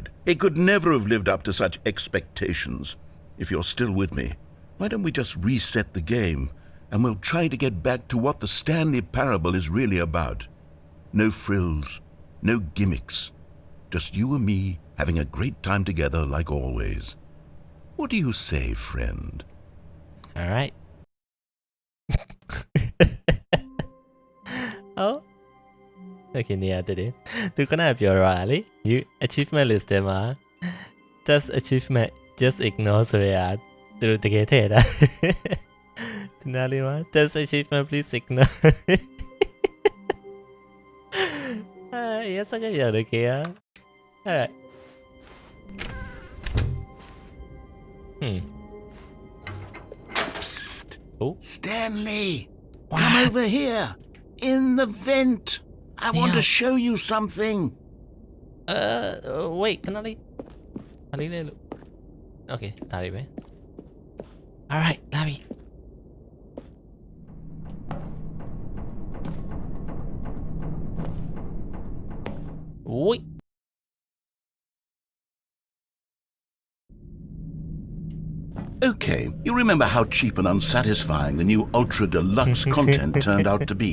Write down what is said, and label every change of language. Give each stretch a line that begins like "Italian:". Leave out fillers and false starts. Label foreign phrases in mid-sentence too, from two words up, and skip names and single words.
English: It could never have lived up to such expectations. If you're still with me, why don't we just reset the game and we'll try to get back to what the Stanley Parable is really about. No frills, no gimmicks. Just you and me having a great time together like always. What do you say, friend? all right oh okay
Burmese: နေရာတည်းသူခဏပြောရတာလေ
English: new achievement list ထဲမှာ test achievement just ignore
Burmese: ဆိုရတာသူတို့တကယ်ထည့်တာဒီနားလေးမှာ
English: test achievement please ignore yes I can hear it here alright Psst. Oh. Stanley, come over here. In the vent. I want to Yeah. show you something.
Burmese: wait ခဏလေးခဏလေးလေလို့ okay ဒါလေးပဲ alright လာပြီ wait
English: Okay, you remember how cheap and unsatisfying the new Ultra Deluxe content turned out to be?